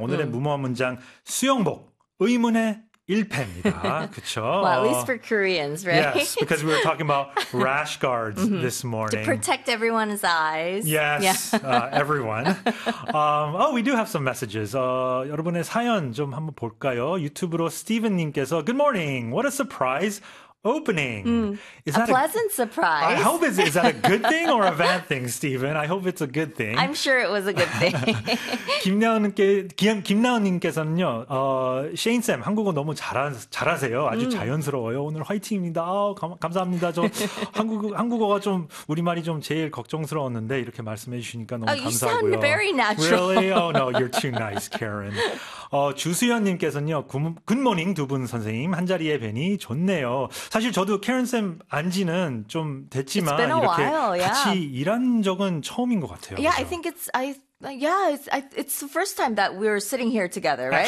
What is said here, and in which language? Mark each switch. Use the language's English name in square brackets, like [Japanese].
[Korean] 오늘의 무모한 문장, 수영복, 의문의 일패입니다. 그렇죠? [English] Well, at least for Koreans, right? Yes, because we were talking about rash guards mm-hmm. this morning. To protect everyone's eyes. Yes, yeah. everyone. Oh, we do have some messages. [Korean] 여러분의 사연 좀 한번 볼까요? 유튜브로 스티븐님께서, [English] Good morning, what a surprise. Opening. Mm. Is that a pleasant surprise. I hope it's, is that a good thing or a bad thing, Stephen? I hope it's a good thing. I'm sure it was a good thing. [Korean] 김나은님께서는요, Shane Sam, 한국어 너무 잘하세요. 아주 자연스러워요. 오늘 화이팅입니다. 감사합니다. 저 한국어가 좀 우리말이 좀 제일 걱정스러웠는데 이렇게 말씀해 주시니까 너무 감사하고요. [English] You sound very natural. Really? Oh no, you're too nice, Karen. [Korean] 주수연님께서는요, 굿모닝 두 분 선생님 한 자리에 뵈니 좋네요. 사실 저도 캐런 쌤 안지는 좀 됐지만 이렇게 같이 [English] yeah. [Korean] 일한 적은 처음인 것 같아요. [English] Yeah, [Korean] 그렇죠? [English] I think it's it's the first time that we're sitting here together, right?